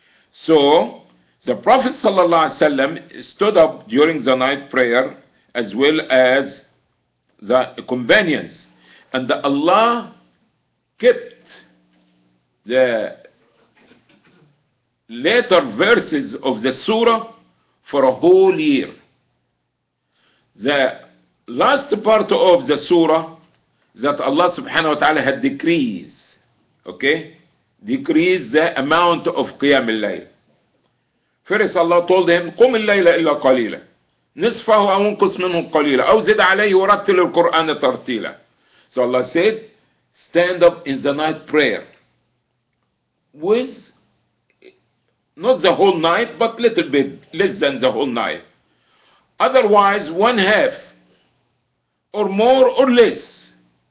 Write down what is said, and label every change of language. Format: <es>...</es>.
<en>So the Prophet صلى الله عليه وسلم stood up during the night prayer as well as the companions, and Allah kept the later verses of the surah for a whole year. The last part of the surah that Allah subhanahu wa ta'ala had decreased, okay, decreased the amount of qiyam al-layl. First Allah told him</en> <ar>قم الليل إلا قليلا نصفه أو انقص منه قليلا أو زد عليه ورتل القرآن ترتيلا.</ar> <en>So Allah said, stand up in the night prayer with not the whole night, but little bit less than the whole night. Otherwise, 1/2 or more or less.</en>